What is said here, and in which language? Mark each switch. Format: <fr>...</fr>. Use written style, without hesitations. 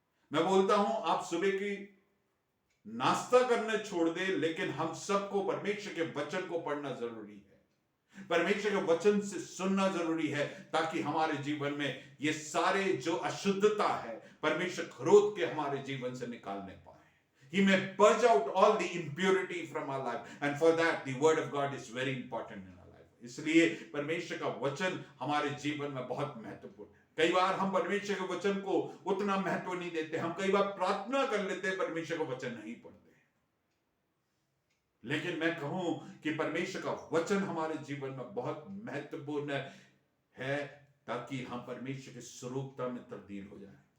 <hi>मैं बोलता हूं, आप सुबह की नाश्ता करने छोड़ दे, लेकिन हम सबको परमेश्वर के वचन को पढ़ना जरूरी है, परमेश्वर के वचन से सुनना जरूरी है, ताकि हमारे जीवन में ये सारे जो अशुद्धता है परमेश्वर क्रोध के हमारे जीवन से निकालने पाए।</hi> <en>He may purge out all the impurity from our life, and for that the word of God is very important in our life.</en> <hi>इसलिए परमेश्वर का वचन हमारे जीवन में बहुत महत्वपूर्ण है। कई बार हम परमेश्वर के वचन को उतना महत्व नहीं देते, हम कई बार प्रार्थना कर लेते हैं, परमेश्वर का वचन नहीं पढ़ते। लेकिन मैं कहूं कि परमेश्वर का वचन हमारे जीवन में बहुत महत्वपूर्ण है, ताकि हम परमेश्वर के स्वरूपता में तब्दील हो जाए।</hi>